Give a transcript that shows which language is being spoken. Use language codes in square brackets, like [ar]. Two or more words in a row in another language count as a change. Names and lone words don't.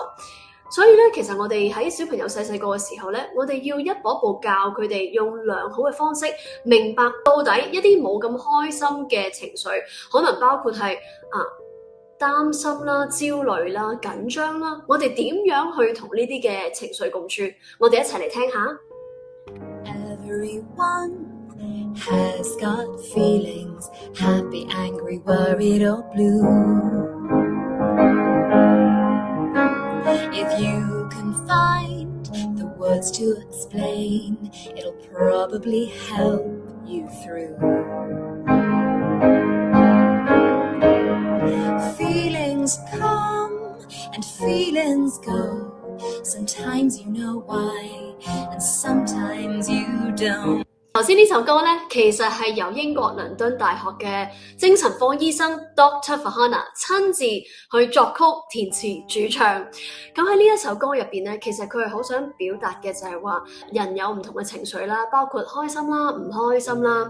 [yue] 所以咧，其實我哋喺小朋友細細個嘅時候咧，我哋要一步一步教佢哋用良好嘅方式，明白到底一啲冇咁開心嘅情緒，可能包括係擔心啦、焦慮啦、緊張啦，我哋點樣去同呢啲嘅情緒共處？我哋一齊嚟聽下。 [en] Everyone has got feelings, happy, angry, worried or blue. If you can find the words to explain, it'll probably help you through.Feelings come and feelings go. Sometimes you know why, and sometimes you don't. [yue] 頭先呢首歌咧，其實係由英國倫敦大學嘅精神科醫生 Dr. Farhana 親自去作曲、填詞、主唱。咁喺呢一首歌入邊咧，其實佢係好想表達嘅就係話，人有唔同嘅情緒啦，包括開心啦、唔開心啦。